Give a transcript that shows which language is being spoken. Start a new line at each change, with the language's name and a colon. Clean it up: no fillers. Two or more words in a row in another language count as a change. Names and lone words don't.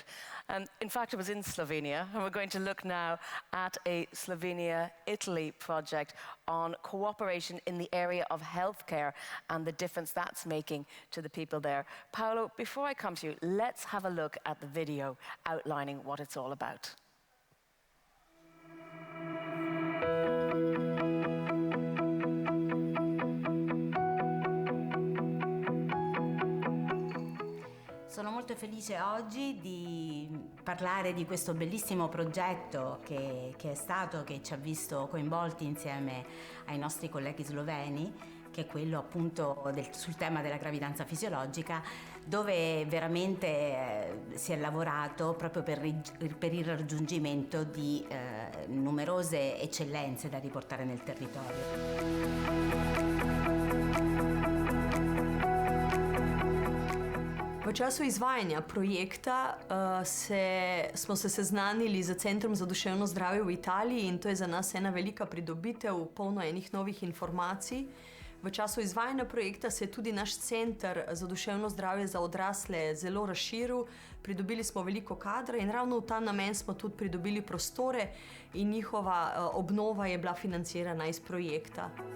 English: And in fact, it was in Slovenia, and we're going to look now at a Slovenia-Italy project on cooperation in the area of healthcare and the difference that's making to the people there. Paolo, before I come to you, let's have a look at the video outlining what it's all about.
Italian: Sono molto felice oggi di parlare di questo bellissimo progetto che ci ha visto coinvolti insieme ai nostri colleghi sloveni, che è quello appunto sul tema della gravidanza fisiologica, dove veramente si è lavorato proprio per il raggiungimento di numerose eccellenze da riportare nel territorio.
Slovenian: V času izvajanja projekta smo se seznanili z Centrom za duševno zdravje v Italiji in to je za nas ena velika pridobitev, polno enih novih informacij. V času izvajanja projekta se je tudi naš Center za duševno zdravje za odrasle zelo razširil, pridobili smo veliko kadra in ravno v ta namen smo tudi pridobili prostore in njihova obnova je bila financirana iz projekta.